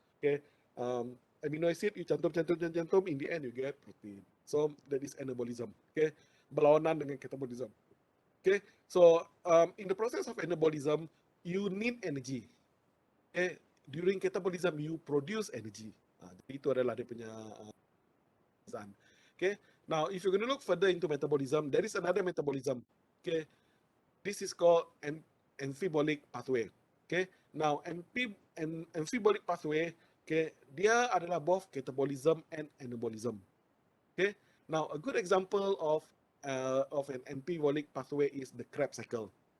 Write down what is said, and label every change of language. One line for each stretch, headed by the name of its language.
English: Okay, amino acid you cantum, in the end you get protein. So that is anabolism. Okay,
Malay: berlawanan dengan
English: catabolism. Okay, so in the process of anabolism you need energy. Okay, during catabolism you produce energy.
Malay: Jadi itu adalah dia punya pesan.
English: Okay, now if you're going to look further into metabolism, there is another metabolism. Okay, this is called amphibolic pathway. Okay, now amphibolic pathway, okay,
Malay: dia adalah
English: both catabolism and anabolism. Okay, now a good example of an amphibolic pathway is the Krebs cycle.